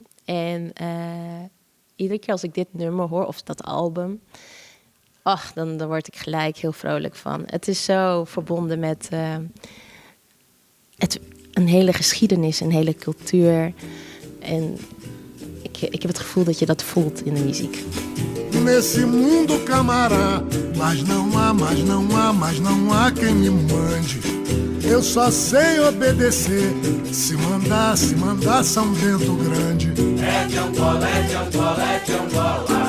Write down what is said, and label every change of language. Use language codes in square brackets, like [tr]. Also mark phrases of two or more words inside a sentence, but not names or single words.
[nl] En iedere keer als ik dit nummer hoor, of dat album, dan word ik gelijk heel vrolijk van. Het is zo verbonden met een hele geschiedenis, een hele cultuur. En ik heb het gevoel dat je dat voelt in de muziek. [pt] Nesse mundo, camará, mas não há, mas não há, mas não há quem me mande. Eu só sei obedecer. Se mandar São Bento Grande. É de Angola, é de Angola, é de Angola.